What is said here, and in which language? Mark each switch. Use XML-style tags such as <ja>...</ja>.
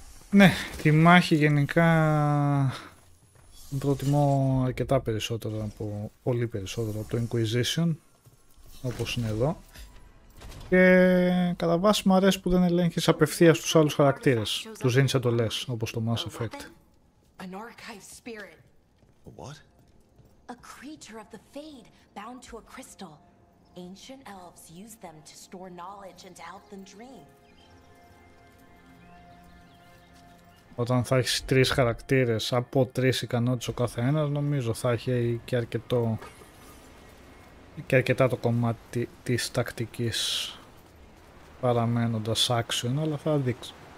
<el>Ναι, τη μάχη γενικά προτιμώ αρκετά περισσότερο από, πολύ περισσότερο από το Inquisition, όπως είναι εδώ. Και κατά βάση μου αρέσει που δεν ελέγχεις απευθείας τους άλλους χαρακτήρες. Τους δίνεις εντολές, όπως το Mass Effect.</el> <en>An archive spirit. A what? A creature of the Fade, bound to a crystal. Ancient elves use them to store knowledge and to help them dream.</en> <el>Όταν θα έχεις 3 χαρακτήρες από 3 ικανότητες ο κάθε ένας, νομίζω θα έχει και αρκετά το κομμάτι της τακτικής παραμένοντας action, αλλά θα δείξει.</el>